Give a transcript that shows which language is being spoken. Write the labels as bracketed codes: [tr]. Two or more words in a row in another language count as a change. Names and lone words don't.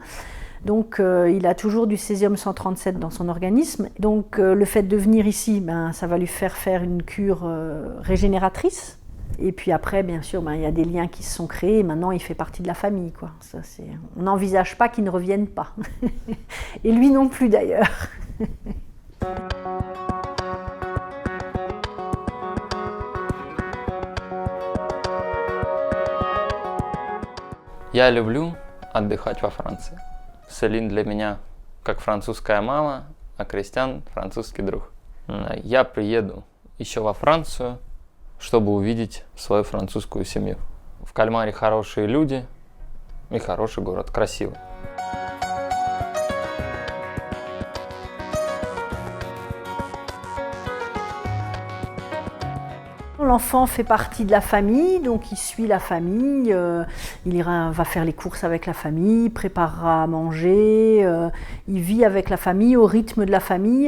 [fr] Donc il a toujours du césium-137 dans son organisme. Donc le fait de venir ici, ça va lui faire une cure régénératrice. Et puis après, bien sûr, il y a des liens qui se sont créés. Maintenant, il fait partie de la famille, quoi. Ça, on n'envisage pas qu'il ne revienne pas. Et lui non plus, d'ailleurs. [ru] Я люблю отдыхать во Франции. Селин для меня как французская мама, а Кристиан французский друг. Я приеду еще во Францию, чтобы увидеть свою французскую семью. В Кальмаре хорошие люди и хороший город, красивый. [fr] L'enfant fait partie de la famille, donc il suit la famille, va faire les courses avec la famille, préparera à manger, il vit avec la famille, au rythme de la famille.